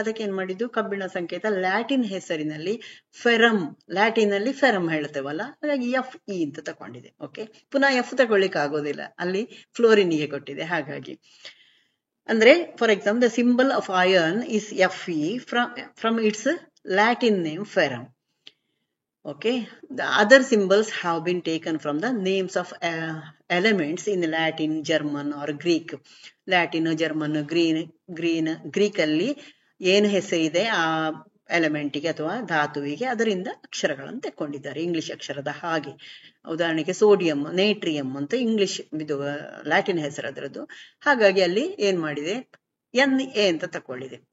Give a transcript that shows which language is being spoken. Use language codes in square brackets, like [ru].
[kn] ಅದಕ್ಕೆ ಏನ್ ಮಾಡಿದ್ದು, ಕಬ್ಬಿಣ ಸಂಕೇತ ಲ್ಯಾಟಿನ್ ಹೆಸರಿನಲ್ಲಿ ಫೆರಮ್, ಲ್ಯಾಟಿನ್ ಅಲ್ಲಿ ಫೆರಮ್ ಹೇಳ್ತೇವಲ್ಲ, ಹಾಗಾಗಿ ಎಫ್ ಇ ಅಂತ ತಕೊಂಡಿದೆ. ಓಕೆ, ಪುನಃ ಎಫ್ ತಕೊಳ್ಳಿಕ್ ಆಗೋದಿಲ್ಲ, ಅಲ್ಲಿ ಫ್ಲೋರಿನಿಗೆ ಕೊಟ್ಟಿದೆ. ಹಾಗಾಗಿ ಅಂದ್ರೆ [en] For example the symbol of iron is F E from its Latin name ferrum. Okay, the other symbols have been taken from the names of elements in Latin, German or Greek. [kn] Latin, German, Greek ಅಲ್ಲಿ ಏನು ಹೆಸರಿದೆ ಆ ಎಲಿಮೆಂಟಿಗೆ ಅಥವಾ ಧಾತುವಿಗೆ ಅದರಿಂದ ಅಕ್ಷರಗಳನ್ನು ತಕೊಂಡಿದ್ದಾರೆ, English ಅಕ್ಷರದ ಹಾಗೆ. ಉದಾಹರಣೆಗೆ ಸೋಡಿಯಂ, ನೇಟ್ರಿಯಂ ಅಂತ ಇಂಗ್ಲಿಷ್ ಇದು ಲ್ಯಾಟಿನ್ ಹೆಸರು ಅದರದ್ದು. ಹಾಗಾಗಿ ಅಲ್ಲಿ ಏನ್ ಮಾಡಿದೆ, ಎನ್ ಎ ಅಂತ ತಕೊಂಡಿದೆ.